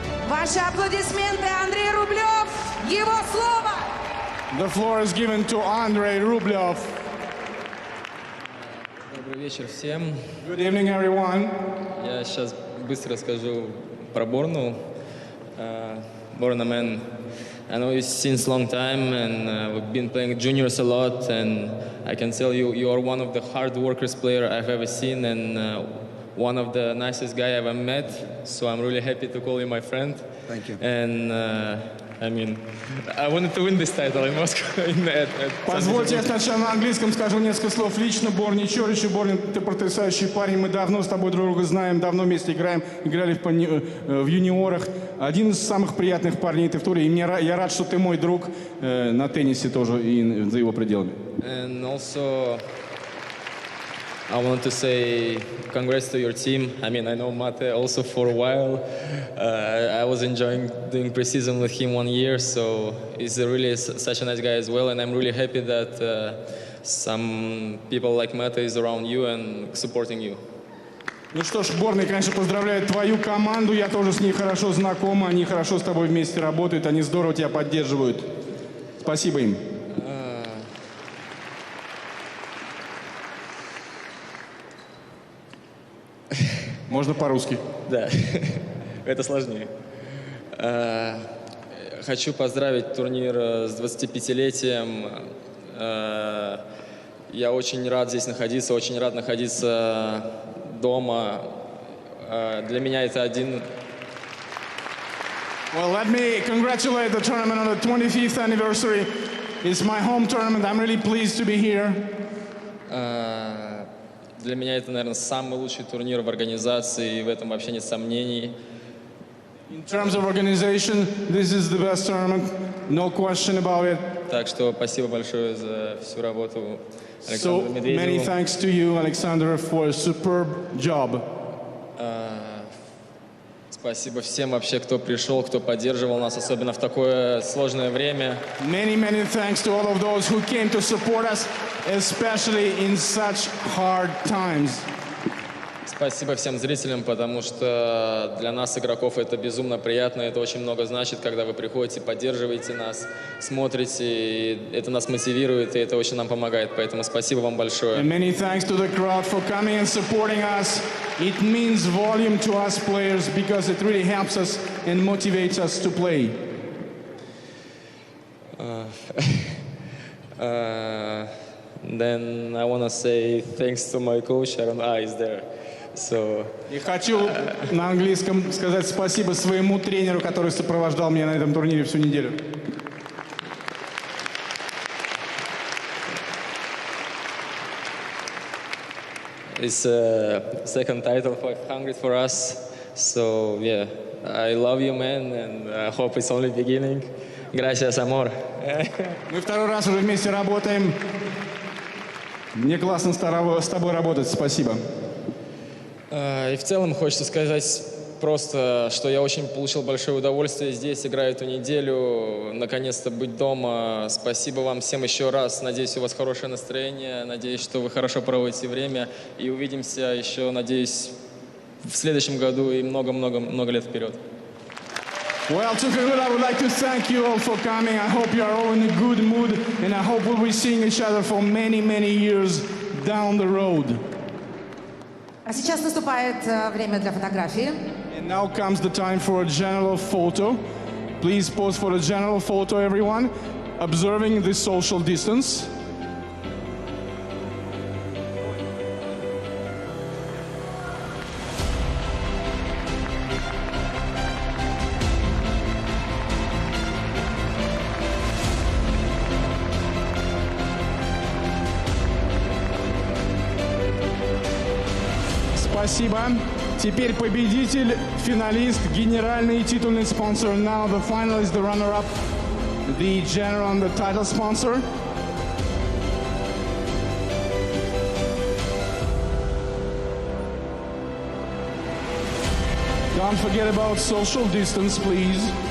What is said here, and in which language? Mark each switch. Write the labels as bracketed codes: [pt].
[ru] Ваши аплодисменты, Андрей Рублев, его слово. [en] The floor is given to Andrey Rublev. [ru] Добрый вечер всем. [en] Good evening, everyone. [ru] Я сейчас быстро расскажу про Борну. [en] Borna, man, I know you since long time, and we've been playing juniors a lot, and I can tell you, you are one of the hard workers player I've ever seen, and one of the nicest guy I've ever met. So I'm really happy to call you my friend. Thank you. And I mean, I wanted to win this title in Moscow. [ru] Позвольте, я сначала на английском скажу несколько слов лично Борне Чоричу. Борна, ты потрясающий парень. Мы давно с тобой друг друга знаем, давно вместе играем. Играли в юниорах. Один из самых приятных парней ты в туре. И я рад, что ты мой друг на теннисе тоже и за его пределами. [en] And also, I want to say congrats to your team. I mean, I know Mate also for a while. I was enjoying doing preseason with him 1 year, so he's really such a nice guy as well. And I'm really happy that some people like Meta is around you and supporting you. [ru] Ну что ж, Борна, конечно, поздравляю твою команду. Я тоже с ней хорошо знаком. Они хорошо с тобой вместе работают. Они здорово тебя поддерживают. Спасибо им. Можно по-русски. Да, это сложнее. Хочу поздравить турнир с 25-летием. Я очень рад здесь находиться, очень рад находиться дома. Для меня это один... [en] Well, let me congratulate the tournament on the 25th anniversary. It's my home tournament. I'm really pleased to be here. [ru] Для меня это, наверное, самый лучший турнир в организации, и в этом вообще нет сомнений. [en] In terms of organization, this is the best tournament. No question about it. [ru] Так что спасибо большое за всю работу [en] So [ru] Александру Медведеву. [en] many thanks to you, Alexander, for a superb job. [ru] Спасибо всем вообще, кто пришел, кто поддерживал нас, особенно в такое сложное время. [en] Many thanks to all of those who came to support us, especially in such hard times. [ru] Спасибо всем зрителям, потому что для нас, игроков, это безумно приятно. Это очень много значит, когда вы приходите, поддерживаете нас, смотрите. И это нас мотивирует, и это очень нам помогает. Поэтому спасибо вам большое. [en] And many thanks to the crowd for coming and supporting us. It means volume to us players because it really helps us and motivates us to play. Then I want to say thanks to my coach. I don't know, he's there. So, [ru] И хочу на английском сказать спасибо своему тренеру, который сопровождал меня на этом турнире всю неделю. [en] it's a second title 500 for us. So yeah, I love you, man, and I hope it's only beginning. [es] Gracias, amor. [ru] Мы второй раз уже вместе работаем. Мне классно с тобой работать. Спасибо. И в целом хочется сказать просто, что я очень получил большое удовольствие здесь, играю эту неделю, наконец-то быть дома. Спасибо вам всем еще раз. Надеюсь, у вас хорошее настроение. Надеюсь, что вы хорошо проводите время. И увидимся еще, надеюсь, в следующем году и много-много лет вперед. [en] Well, to conclude, I would like to thank you all for coming. I hope you are all in a good mood, and I hope we'll be seeing each other for many years down the road. [ru] А сейчас наступает время для фотографии. [en] And now comes the time for a general photo. Please pose for a general photo, everyone, observing the social distance. [ru] Спасибо. Теперь победитель, финалист, генеральный и титульный спонсор. [en] Now the finalist, the runner-up, the general and the title sponsor. Don't forget about social distance, please.